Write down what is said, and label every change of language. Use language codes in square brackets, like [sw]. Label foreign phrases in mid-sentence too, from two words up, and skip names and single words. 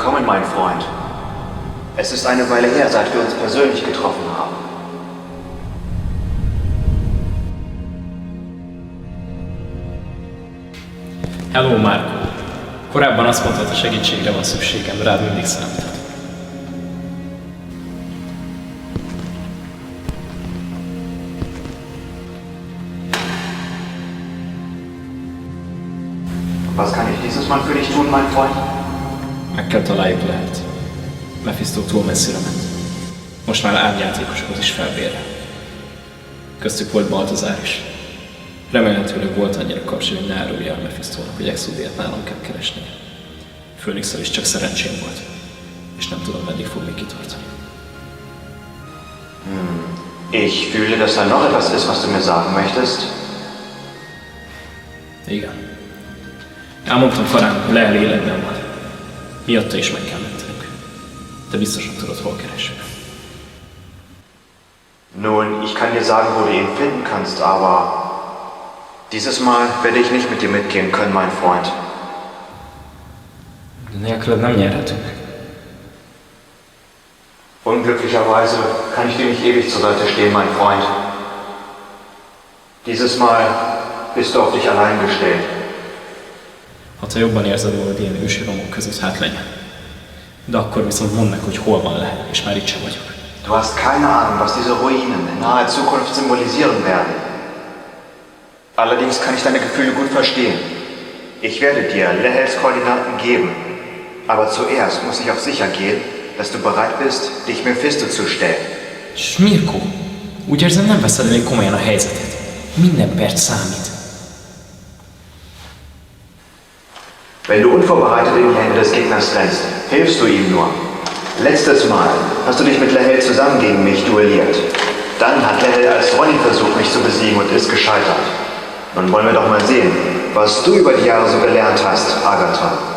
[de] mein Freund. Es ist eine Weile her, seit wir uns persönlich getroffen haben. Hello, Marco. [hu] Korábban azt mondtad, a segítségre van szükségem, rád mindig számíthat. [de] Was kann ich dieses Mal für dich tun, mein Freund? [hu] Meg kell találjuk lehet. Mephisto túl messzire ment. Most már árnyjátékosokhoz is felbérel. Köztük volt Baltazár is. Remélhetőleg volt annyira kapcsolat, hogy ne árulja el Mephistónak, hogy Exudiát nálam kell keresnie. Phoenixsel is csak szerencsém volt. És nem tudom, meddig fog még kitartani. [de] Ich fühle, dass da noch etwas ist, was du mir sagen möchtest. [hu] Igen. Elmondtam Farának, hogy Lehel életben van. Miatta is meg kell mentenünk. Te biztosan tudod, hol keressük. [de] Nun, ich kann dir sagen, wo du ihn finden kannst, aber dieses Mal werde ich nicht mit dir mitgehen können, mein Freund. [hu] Nélküled nem nyerhetünk. [de] Unglücklicherweise kann ich dir nicht ewig zur Seite stehen, mein Freund. Dieses Mal bist du auf dich allein gestellt. [hu] Ha te jobban érzed magad ilyen ősi romok között, hát legyen. De akkor viszont mondd meg, hogy hol van Lehel, és már itt sem vagyok. [de] Du hast keine Ahnung, was diese Ruinen in naher Zukunft symbolisieren werden. Allerdings kann ich deine Gefühle gut verstehen. Ich werde dir Lehels Koordinaten geben. Aber zuerst muss ich auf sicher gehen, dass du bereit bist, dich Mephisto zu stellen. [hu] Mirko, úgy érzem, nem veszed elég komolyan a helyzetet. Minden perc számít. [de] Wenn du unvorbereitet in die Hände des Gegners rennst, hilfst du ihm nur. Letztes Mal hast du dich mit Lehel zusammen gegen mich duelliert. Dann hat Lehel als Ronin versucht, mich zu besiegen und ist gescheitert. Nun wollen wir doch mal sehen, was du über die Jahre so gelernt hast, Agathon.